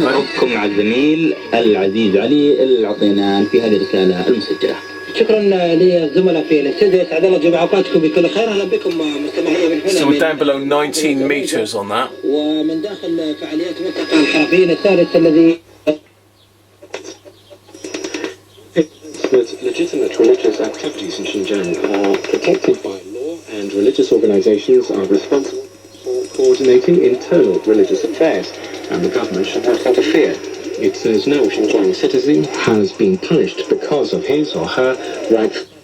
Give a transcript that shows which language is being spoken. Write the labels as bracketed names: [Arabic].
[Arabic] نعرفكم مع الزميل العزيز علي اللي أعطينا في هذه الرسالة المسجلة. شكرا للزملاء في الاستديو، اسعد الله جميع اوقاتكم بكل خير. اهلا بكم مستمعين من هنا. [English] So we're down below 19 meters on that. [Arabic] ومن داخل فعاليات ملتقى الحرفيين الثالث الذي [English] Legitimate religious activities in Xinjiang are protected by law, and religious organizations are responsible for coordinating internal religious affairs, and the government should not interfere. It says no Xinjiang citizen has been punished because of his or her right.